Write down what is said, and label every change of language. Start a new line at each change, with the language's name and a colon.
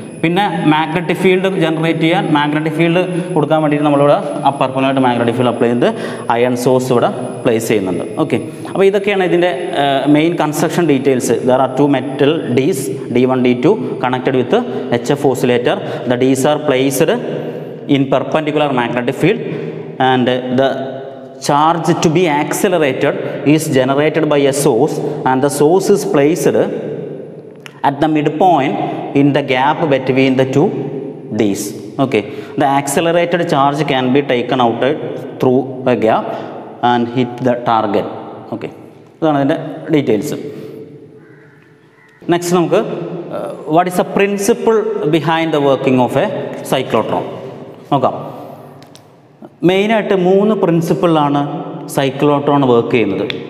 Malayalam: പിന്നെ magnetic field generate ചെയ്യാൻ, magnetic field കൊടുക്കാൻ വേണ്ടിയിട്ട് നമ്മളിവിടെ പെർപ്പുലറായിട്ട് മാഗ്നറ്റിക് ഫീൽഡ് അപ്ലൈ ചെയ്ത് അയൺ സോഴ്സ് ഇവിടെ പ്ലേസ് ചെയ്യുന്നുണ്ട്. ഓക്കെ, അപ്പോൾ ഇതൊക്കെയാണ് ഇതിൻ്റെ main construction details.
English: There are 2 metal Ds D1 D2 connected with HF oscillator. The Ds are placed in perpendicular magnetic field and the charge to be accelerated is generated by a source and the source is placed at the midpoint in the gap between the 2 Ds. Okay, the accelerated charge can be taken out through a gap and hit the target. Okay,
Malayalam: ഇതാണ് അതിൻ്റെ details.
English: Next നമുക്ക് what is a principle behind the working of a cyclotron നോക്കാം.
Malayalam: മെയിനായിട്ട് 3 പ്രിൻസിപ്പിളിലാണ് cyclotron work ചെയ്യുന്നത്.